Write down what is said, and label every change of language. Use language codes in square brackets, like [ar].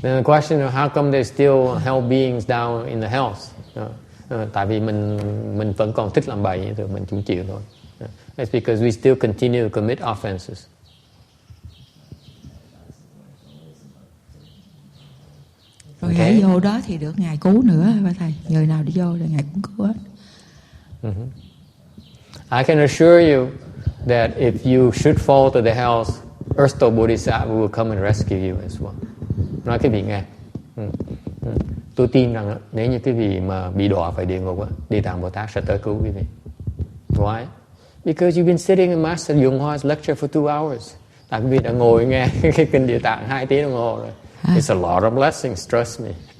[en] The question is how come there's still hell beings down in the hells? [vi] Tại vì mình vẫn còn thích làm bậy thì mình cũng chịu thôi. [en] It's because we still continue to commit offenses. [vi] Rồi hãy vô đó thì được ngài cứu nữa bà thầy. Người nào đi vô là ngài cũng cứu hết. [en] I can assure you that if you should fall to the hells, Earth Store Bodhisattva will come and rescue you as well. [vi] Nói cái vị nghe. Tôi tin rằng nếu như cái vị mà bị đọa phải địa ngục, Địa Tạng Bồ Tát sẽ tới cứu quý vị. [en] Why? Because you've been sitting in Master Yung Hoa's lecture for 2 hours. [vi] Tại quý vị đã ngồi nghe cái kinh Địa Tạng 2 tiếng đồng hồ rồi. [en] It's a lot of blessings, trust me.